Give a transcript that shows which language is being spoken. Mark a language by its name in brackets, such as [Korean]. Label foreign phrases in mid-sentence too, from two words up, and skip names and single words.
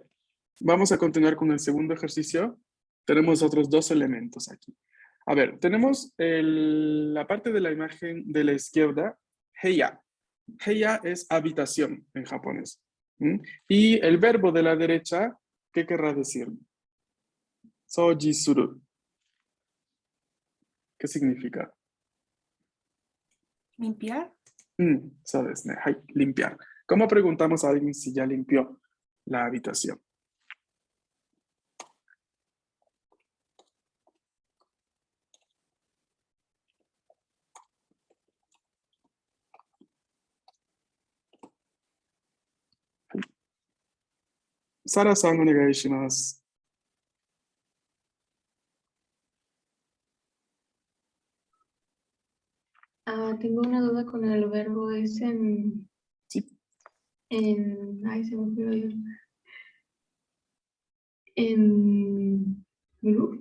[Spanish] Vamos a continuar con el segundo ejercicio. Tenemos otros dos elementos aquí. A ver, tenemos la parte de la imagen de la izquierda, heya. Heya es habitación en japonés. ¿Mm? Y el verbo de la derecha, ¿qué querrá decir? [Japanese] 掃除する. [Spanish] ¿Qué significa? Limpiar. Sabes, ¿no? Limpiar. ¿Cómo preguntamos a alguien si ya limpió la habitación? [Japanese] サラさん、お願いします. [Spanish] Tengo una duda con el verbo, es Sí. ay, se me olvidó. En group.